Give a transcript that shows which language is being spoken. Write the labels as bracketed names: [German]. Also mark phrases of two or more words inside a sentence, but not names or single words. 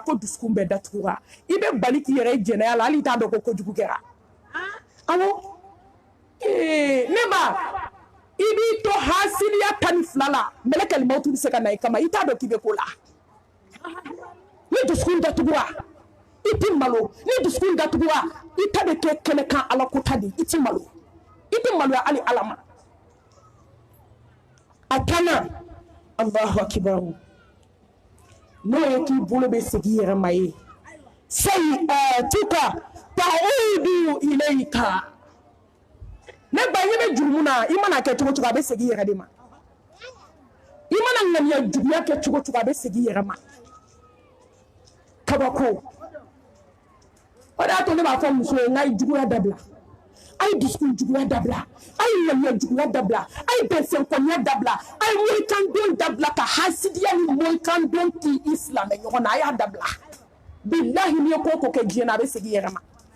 [Bambara] ko dusukun bɛɛ datugura i bɛ bali k'i yɛrɛ jɛnɛya la hali i t'a dɔn ko kojugu kɛra awɔ ne ba i b'i to hasiliya 12 la mɛlɛkɛl mawuti bɛ se ka na i kama i t'a dɔn k'i bɛ ko la ni dusukun datuguwa i ti malo ni dusukun datuguwa i ta bɛ kɛ kɛnɛkan ala ko ta de i ti malo hali ala ma a kana [Arabic] الله أكبر [Bambara] n'o ye k'i bolo bɛ segin i yɛrɛ ma ye [Arabic] سيئاتك تعود إليك [Bambara] ne ba i bɛ jurumu na i mana kɛ cogo cogo a bɛ segin i yɛrɛ de ma i mana ŋaniya juguya kɛ cogo cogo a bɛ segin i yɛrɛ ma kabako o de y'a to ne b'a fɔ muso ye n k'a ye juguya dabila a ye dusukun juguya dabila a ye ŋaniya juguya dabila a ye bɛnsɛnkɔniya dabila a ye mɔrikandon dabila ka hasidiya ni mɔrikandon k'i i silamɛ ɲɔgɔn na a y'a dabila bilahi n'i ye ko o ko kɛ diɲɛ na a bɛ segin i yɛrɛ ma